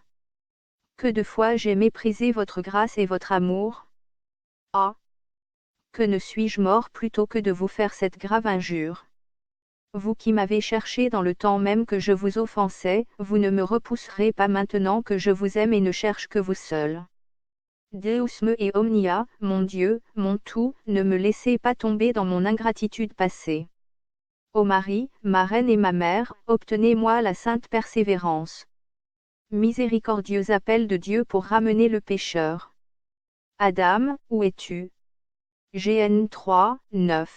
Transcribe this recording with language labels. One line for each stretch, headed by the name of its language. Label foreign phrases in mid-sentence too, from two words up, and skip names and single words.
French: Que de fois j'ai méprisé votre grâce et votre amour. Ah! Que ne suis-je mort plutôt que de vous faire cette grave injure? Vous qui m'avez cherché dans le temps même que je vous offensais, vous ne me repousserez pas maintenant que je vous aime et ne cherche que vous seul.
Latin: Deus me et omnia,
French: mon Dieu, mon tout, ne me laissez pas tomber dans mon ingratitude passée. Ô Marie, ma reine et ma mère, obtenez-moi la sainte persévérance. Miséricordieux appel de Dieu pour ramener le pécheur. Adam, où es-tu? Gn 3, 9.